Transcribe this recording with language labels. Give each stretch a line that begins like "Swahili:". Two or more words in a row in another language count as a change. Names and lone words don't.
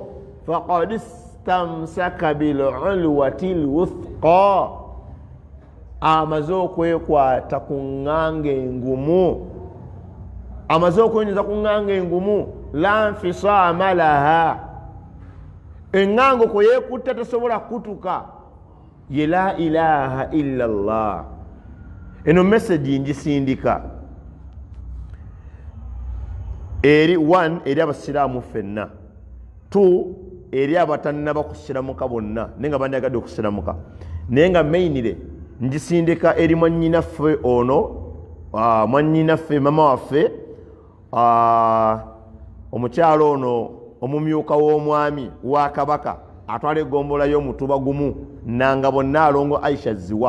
Arabic: فقد استمسك بالعروة الوثقى.
Ganda: Amaze okwekwata ku ŋŋanga engumu. Amaze okwenyeza ku ŋŋanga engumu.
Arabic: لا انفصام لها.
Ganda: Eŋŋanga okwo yeekutta tesobola kutuka.
Arabic: Ye لا إله إلا الله.
Ganda: Eno message ngisindika eri 1 eri abasiraamu ffenna, 2 eri abatannaba kusiramuka bonna nenga banyagadde okusiramuka, nenga mainire njisindika eri mwannyinaffe ono mwannyinaffe mama waffe omukyalo ono omumyuka w'omwami wa kabaka atwala egombola y'omutuba gumu nanga bonna alongo Aisha ziwa.